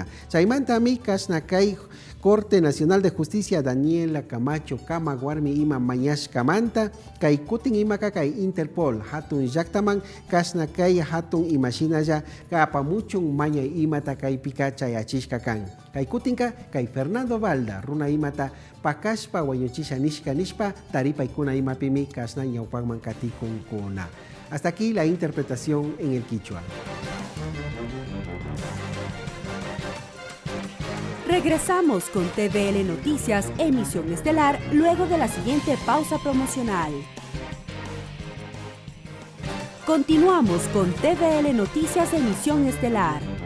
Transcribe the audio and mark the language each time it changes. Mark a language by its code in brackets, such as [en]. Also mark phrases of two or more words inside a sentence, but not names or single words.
[qu] Chaymantami kasna kai Corte Nacional de Justicia Daniela Camacho Kama Guarmi ima mañashka manta kai kutin imaka kai Interpol hatun yaktaman kasna kai hatun imashinaya kapamuchun maña imata kai pika chayachishka kan. Kai kutinka kai Fernando Valda runa imata pakashpa wañuchisha nishka nishpa taripaikuna imapimi kasna ñaupagman katikun kuna. [es] Hasta aquí la interpretación en el quichua. Regresamos con TVL Noticias, emisión estelar, luego de la siguiente pausa promocional. Continuamos con TVL Noticias, emisión estelar.